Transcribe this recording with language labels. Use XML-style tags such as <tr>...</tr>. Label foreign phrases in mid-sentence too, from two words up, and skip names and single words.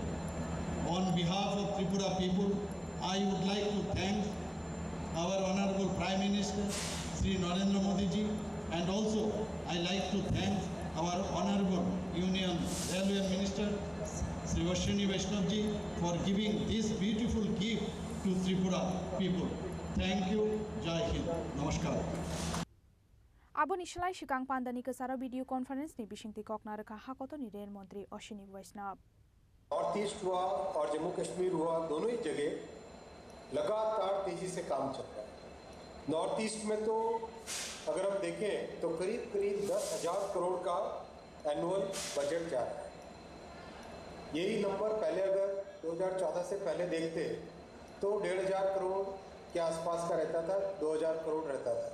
<en>On behalf of Tripura people, I would like to thank our Honorable Prime Minister, Sri Narendra Modi ji, and also I like to thank our Honorable Union Railway Minister, Sri Ashwini Vaishnav ji, for giving this beautiful gift to Tripura people. Thank you.</en> <hi>जय हिंद। नमस्कार.</hi> <trp>Abon Ishlai Shikang Pandani Kasara</trp> <en>video conference</en> <trp>ni Bishingti Koknaraka Hakoto ni</trp> <hi>रेल मंत्री</hi> <trp>Ashwini Vaishnav.</trp> <hi>नॉर्थ ईस्ट हुआ और जम्मू कश्मीर हुआ, दोनों ही जगह लगातार तेजी से काम चल रहा है। नॉर्थ ईस्ट में तो अगर हम देखें तो करीब 10,000 करोड़ का</hi> <en>annual budget</en> <hi>जा रहा है। यही नंबर पहले अगर 2014 से पहले देखते तो 1500 करोड़ के आसपास का रहता था, 2000 करोड़ रहता था।</hi>